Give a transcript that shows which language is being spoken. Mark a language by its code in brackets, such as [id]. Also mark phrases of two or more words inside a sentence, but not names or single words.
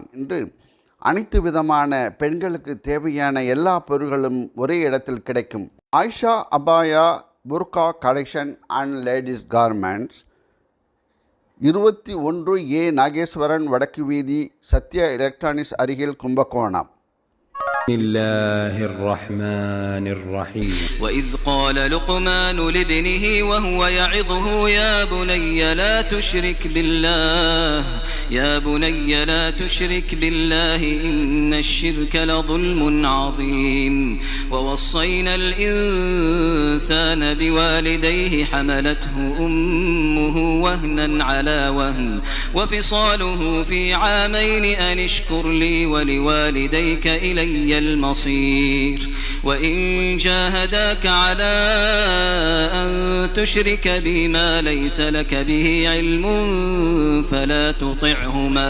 [ta] இன்று அனைத்து விதமான பெண்களுக்கு தேவையான எல்லா பொருட்களும் ஒரே இடத்தில் கிடைக்கும். ஆயிஷா அபாயா புர்கா கலெக்ஷன் அண்ட் லேடிஸ் கார்மெண்ட்ஸ், 21A நாகேஸ்வரன் வடக்கு வீதி, சத்யா எலக்ட்ரானிக்ஸ் அருகில், கும்பகோணம். [ar] بسم الله الرحمن الرحيم. وإذ قال لقمان لابنه وهو يعظه يا بني لا تشرك بالله لا تشرك بالله إن الشرك لظلم عظيم ووصينا الإنسان بوالديه حملته أمه وهنا على وهن وفصاله في عامين أن اشكر لي ولوالديك إلي المصير وإن جاهداك على أن تشرك بي ما ليس لك به علم فلا تطعهما.